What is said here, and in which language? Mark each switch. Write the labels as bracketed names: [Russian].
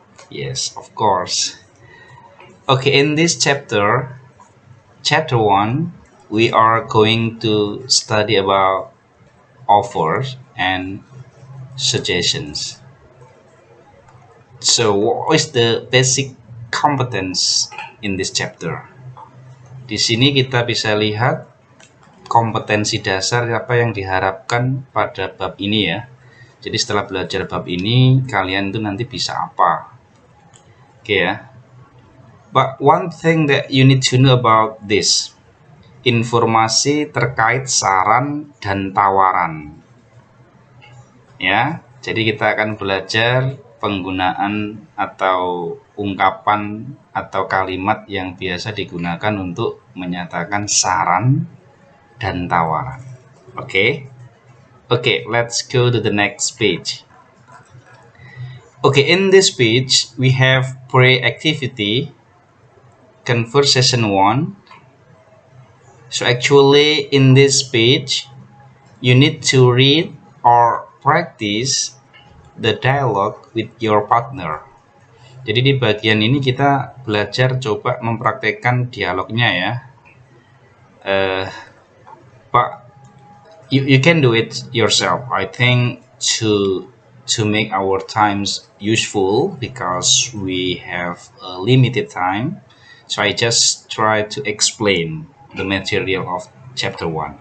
[English] Yes, of course. Okay, in this chapter 1, we are going to study about offers and suggestions. So, what is the basic competence in this chapter? [Indonesian] Di sini kita bisa lihat kompetensi dasar apa yang diharapkan pada bab ini ya. Jadi setelah belajar bab ini, kalian tuh nanti bisa apa? Oke ya. [English] But one thing that you need to know about this, [Indonesian] informasi terkait saran dan tawaran. Ya, jadi kita akan belajar penggunaan atau ungkapan atau kalimat yang biasa digunakan untuk menyatakan saran dan tawaran. [English] Oke, let's go to the next page. Okay, in this page we have pre-activity, conversation 1. So actually in this page you need to read or practice the dialogue with your partner. [Indonesian] Jadi di bagian ini kita belajar coba mempraktekkan dialognya ya. [English] But you can do it yourself. I think to make our times useful because we have a limited time. So I just try to explain the material of chapter 1.